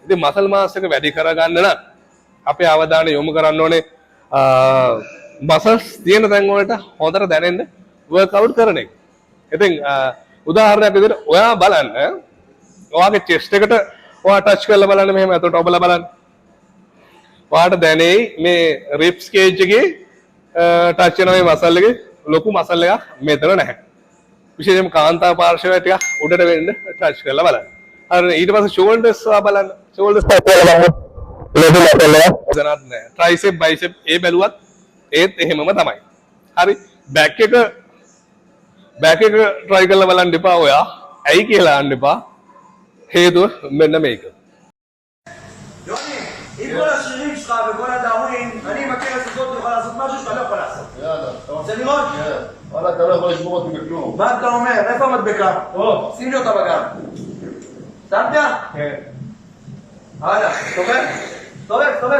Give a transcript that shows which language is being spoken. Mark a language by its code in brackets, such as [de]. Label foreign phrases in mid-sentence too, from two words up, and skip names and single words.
[si] ඉතින් [en] muscle mass [si] එක වැඩි කරගන්න නම් අපේ අවධානය යොමු කරන්න ඕනේ muscles තියෙන තැන් වලට හොඳට දැනෙන්න workout කරන එක. ඉතින් උදාහරණයක් විදිහට ඔයා බලන්න ඔයාගේ chest එකට ඔයා touch කරලා බලන්න මෙහෙම අතට ඔබලා බලන්න. ඔයාට දැනෙයි මේ [en] ribs cage [si] එකේ touch වෙන මේ muscle එකේ ලොකු muscle එකක් මෙතන නැහැ. විශේෂයෙන්ම කාන්තා පාර්ශවය ටිකක් උඩට වෙන්න touch කරලා බලන්න. හරි ඊට පස්සේ shoulders බලන්න. shoulders බලන්න. ලොකු muscle එකක් දැනත් නැහැ. [en] tricep bicep [si] ඒ බැලුවත් ඒත් එහෙමම තමයි. හරි back එක try කරලා බලන්න එපා ඔයා. ඇයි කියලා අහන්න එපා. හේතුව මෙන්න මේක. [he] עם כל השירים שלך וכל הדאווין, אני מכיר את זאת, תוכל לעשות משהו שאתה לא יכול לעשות. יאללה. אתה רוצה לראות? כן. וואלה, אתה לא יכול לשבור אותי בכלום. מה אתה אומר? איפה המדבקה? פה. שים לי אותה בגב. שמת? כן. הלאה, סתובב. סתובב.